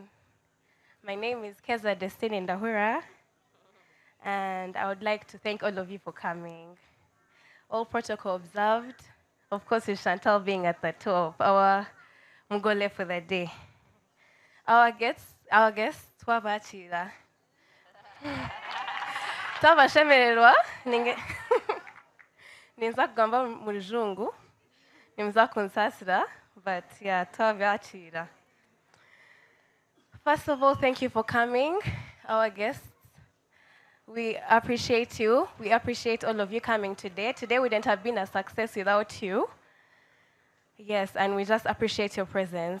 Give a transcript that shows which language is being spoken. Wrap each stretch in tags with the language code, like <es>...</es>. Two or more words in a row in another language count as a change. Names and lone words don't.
<en>My name is Keza Destiny Ndahura, and I would like to thank all of you for coming. All protocol observed. Of course, with Chantal being at the top, our mugole for the day. Our guests,</en> <nyn>twabachira. Twabashemererwa, ninza kugamba mu rujungu, nimza kunsasira,</nyn> <en>but yeah, twabachira. First of all, thank you for coming, our guests. We appreciate you. We appreciate all of you coming today. Today wouldn't have been a success without you. Yes, and we just appreciate your presence.</en>